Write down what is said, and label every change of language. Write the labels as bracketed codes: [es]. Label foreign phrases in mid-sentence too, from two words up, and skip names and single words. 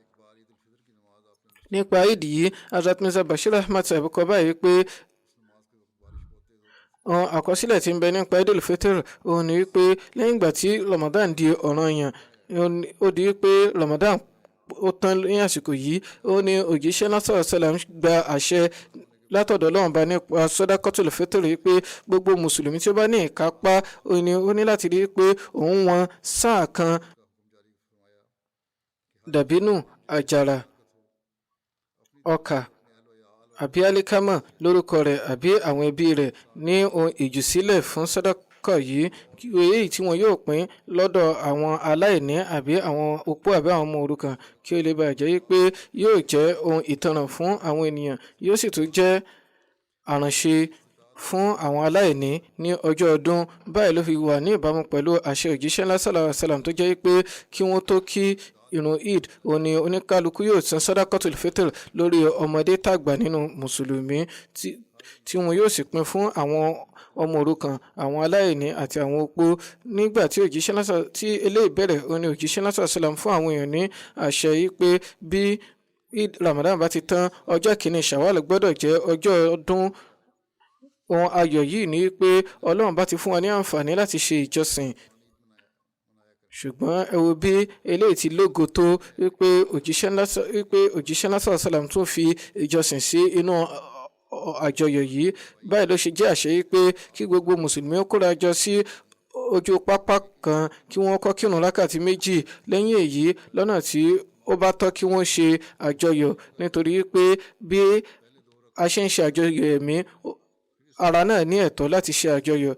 [yo] Nípa Eid yìí, Hazrat Mirza Bashir Ahmad Sahib kọ báyìí pé àkọsílẹ̀ tí ń bẹ nípa Idil Fitr òun ni wípé lẹ́yìn ìgbà tí Ramadan di ọ̀ranyàn, ó di wípé Ramadan ó tán ní àsìkò yìí, ó ní òjíṣẹ́ náà [ar] صلى الله عليه وسلم [yo] gba àṣẹ látọ̀dọ̀ Ọlọ́run bá nípa Sadaqatul Fitr pé gbogbo mùsùlùmí tí ó bá ní ìkápá ó ní láti rí pé òun wọn sáà kan dàbínù, àjàrà, ọkà àbí alikama lórúkọ rẹ̀ àbí àwọn ẹbí rẹ̀ ní ohun ìjùsílẹ̀ fún sàdákà yìí, èyí tí wọn yóò pín lọ́dọ̀ àwọn aláìní àbí àwọn opó àbí àwọn ọmọ òrukàn, kí ó lè bàa jẹ́ pé yóò jẹ́ ohun ìtanràn fún àwọn ènìyàn, yóò sì tún jẹ́ àránṣe fún àwọn aláìní ní ọjọ́ ọdún. Báyìí ló fi wà ní ìbámu pẹ̀lú àṣẹ òjíṣẹ́ ńlá [ar] صلى الله عليه وسلم [yo] tó jẹ́ pé kí wọ́n tó kí ìrun Eid, òní oníkálukú yóò san Sadaqatul Fitr lórí ọmọdé tàgbà nínú mùsùlùmí, tí wọn yóò sì pín fún àwọn ọmọ òrukàn, àwọn aláìní àti àwọn opó. Nígbà tí eléyìí bẹ̀rẹ̀, òní òjíṣẹ́ náà [ar] صلى الله عليه وسلم [yo] fún àwọn èèyàn ní àṣẹ yìí pé bí Ramadan bá ti tán, ọjọ́ kìíní Shawwal gbọ́dọ̀ jẹ́ ọjọ́ ọdún. Ohun ayọ̀ yìí ni pé Ọlọ́run bá ti fún wa ní àǹfààní láti ṣe ìjọsìn, ṣùgbọ́n ẹ wo bí eléyìí ti lógo tó wípé òjíṣẹ́ náà [ar] صلى الله عليه وسلم [yo] tún fi ìjọsìn sí inú àjọyọ̀ yìí. Báyìí ló ṣe jẹ́ àṣẹ pé kí gbogbo mùsùlùmí ó kóra jọ sí ojú pápá kan, kí wọ́n kọ́ kírun rákàtí méjì. Lẹ́yìn èyí, lọ́nà tí ó bá tọ́ kí wọ́n ṣe àjọyọ̀, nítorí pé bí a ṣe ń ṣe àjọyọ̀ ẹ̀mí, ara náà ní ẹ̀tọ́ láti ṣe àjọyọ̀.